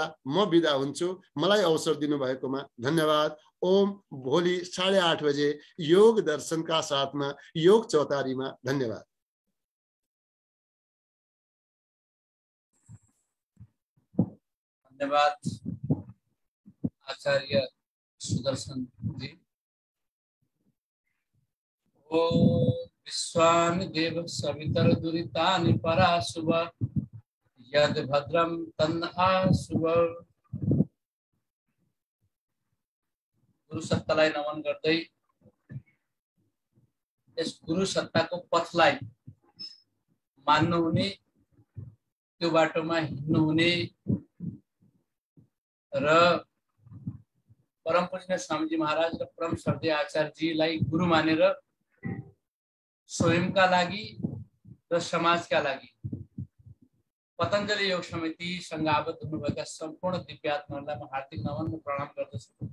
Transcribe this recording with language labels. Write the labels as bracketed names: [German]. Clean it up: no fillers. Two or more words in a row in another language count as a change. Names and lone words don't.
[Nepali] म बिदा हुन्छु, मलाई अवसर दिनुभएकोमा धन्यवाद। ओम। भोलि 8:30 बजे योग दर्शनका साथमा योग चौतारीमा धन्यवाद। धन्यवाद आचार्य सुदर्शन जी। [Sanskrit] ओ विश्वानि देव सवितर दुरितानि पराशुभ यद भद्रम तन्नआशुभ। [Nepali] गुरु सत्तालाई नमन गर्दै यस गुरु सत्ताको पथलाई मान्नुहुने, त्यो बाटोमा हिँड्नुहुने र परम पूज्य स्वामीजी महाराज र परम श्रद्धेय आचार्यजीलाई गुरु मानेर स्वयंका लागि र समाजका लागि पतञ्जलि योग समितिसँग आबद्ध हुनुभएका सम्पूर्ण दिव्यात्माहरूलाई म हार्दिक नमन र प्रणाम गर्दछु।